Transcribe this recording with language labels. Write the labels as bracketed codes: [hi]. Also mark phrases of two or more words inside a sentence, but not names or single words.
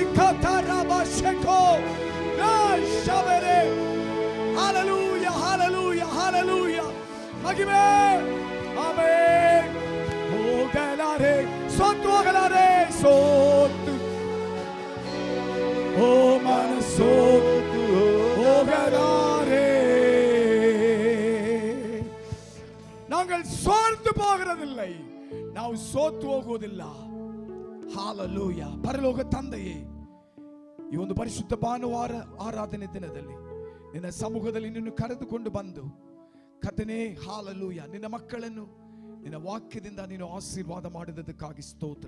[kn] ಹಾಲೆಲೂಯ ಹಾಲೆಲೂಯ ಹಾಲೆಲೂಯ ಮಹಿಮೆ. ಆಮೆನ್. ಹೋಗಲಾರೆ, ಸೋತು ಹೋಗಲಾರೆ, ಸೋತು ಓ ಮನಸ್ಸೋತು ಹೋಗಲಾರೆ. [ta] நாங்கள் சோர்ந்து போகிறதில்லை, [kn] ನಾವು ಸೋತು ಹೋಗುವುದಿಲ್ಲ. ಹಾಲೆಲೂಯಾ. ಪರಲೋಕ ತಂದೆಯೇ, ಈ ಒಂದು ಪರಿಶುದ್ಧ ಭಾನುವಾರ ಆರಾಧನೆ ದಿನದಲ್ಲಿ ನಿನ್ನ ಸಮ್ಮುಖದಲ್ಲಿ ನಿನ್ನನ್ನು ಕರೆದುಕೊಂಡು ಬಂದು ಕರ್ತನೇ ಹಾಲೆಲೂಯಾ ನಿನ್ನ ಮಕ್ಕಳನ್ನು ನಿನ್ನ ವಾಕ್ಯದಿಂದ ನೀನು ಆಶೀರ್ವಾದ ಮಾಡಿದ್ದಕ್ಕಾಗಿ ಸ್ತೋತ್ರ.